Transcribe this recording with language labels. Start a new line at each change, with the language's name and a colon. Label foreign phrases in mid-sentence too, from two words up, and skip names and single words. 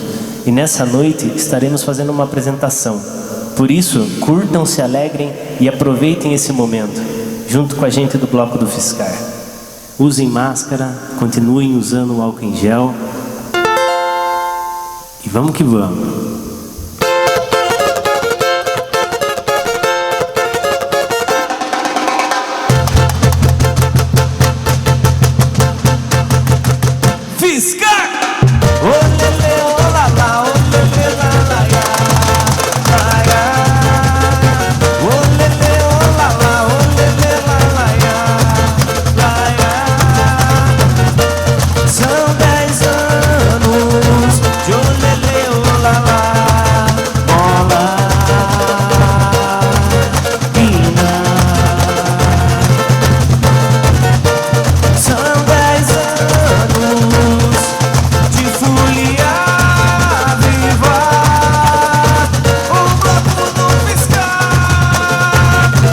Portuguese: E nessa noite estaremos fazendo uma apresentação. Por isso, curtam, se alegrem e aproveitem esse momento, junto com a gente do Bloco do Fiscar. Usem máscara, continuem usando o álcool em gel. E vamos que vamos. Fiscar! Olele, olala, olele, lalaya, laia. Olele, olala, olele, lalaya, laia. São 10 anos de olele, olala, bola, pina. São 10 anos de folia viva, o Bloco do Fiscar.